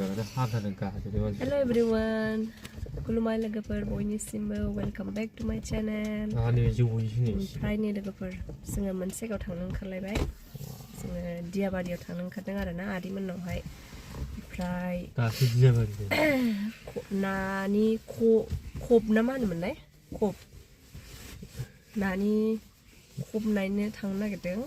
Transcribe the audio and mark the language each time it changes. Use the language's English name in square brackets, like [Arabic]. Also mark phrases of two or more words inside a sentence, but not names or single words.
[English] Hello everyone. [Bodo] Kulumai logoफोर बयनिसिमबो [English] welcome back to my channel. [Bodo] ओमफ्राय नै लोगोफोर जोङो मोनसे जायगायाव थांनो ओंखारलायबाय. जोङो दियाबारियाव थांनो ओंखारदों आरोना आदैमोननावहाय. ओमफ्राय नानि खब ना मा होनोमोनलाय? खब. नानि खब नायनो थांनो नागिरदों.